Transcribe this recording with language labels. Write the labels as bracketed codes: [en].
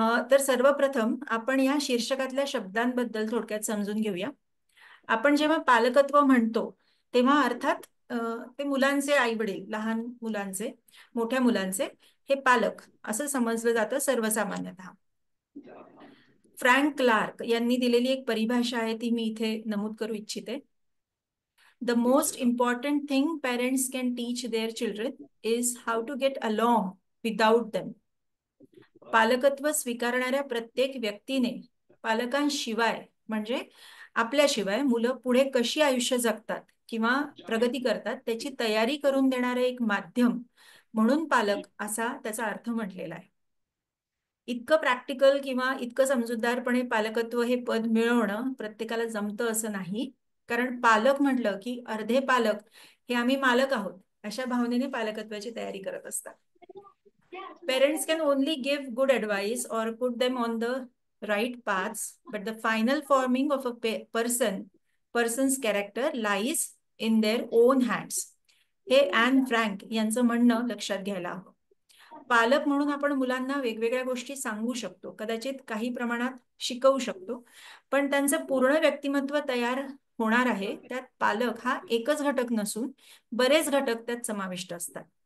[mr] तर सर्वप्रथम आपण या शीर्षकातल्या शब्दांबद्दल थोडक्यात समजून घेऊया. आपण जेव्हा पालकत्व म्हणतो तेव्हा अर्थात ते मुलांचे आई वडील, लहान मुलांचे, मोठ्या मुलांचे हे पालक असं समजलं जातं सर्वसामान्यतः. फ्रँक क्लार्क यांनी दिलेली एक परिभाषा आहे, ती मी इथे नमूद करू इच्छिते. [en] The most important thing parents can teach their children is how to get along without them. [mr] पालकत्व स्वीकारणाऱ्या प्रत्येक व्यक्तीने पालकांशिवाय म्हणजे आपल्याशिवाय मुलं पुढे कशी आयुष्य जगतात किंवा प्रगती करतात त्याची तयारी करून देणारं एक माध्यम म्हणून पालक असा त्याचा अर्थ म्हटलेला आहे. इतकं प्रॅक्टिकल किंवा इतकं समजूतदारपणे पालकत्व हे पद मिळवणं प्रत्येकाला जमतं असं नाही. कारण पालक म्हटलं की अर्धे पालक हे आम्ही मालक आहोत अशा भावनेने पालकत्वाची तयारी करत असतात. [en] Parents can only give good advice or put them on the right paths, but the final forming of a person's character lies in their own hands. [mr] हे ॲन फ्रँक यांचं म्हणणं लक्षात घ्यायला हवं. पालक म्हणून आपण मुलांना वेगवेगळ्या गोष्टी सांगू शकतो, कदाचित काही प्रमाणात शिकवू शकतो, पण त्यांचं पूर्ण व्यक्तिमत्व तयार होणार आहे त्यात पालक हा एकच घटक नसून बरेच घटक त्यात समाविष्ट असतात.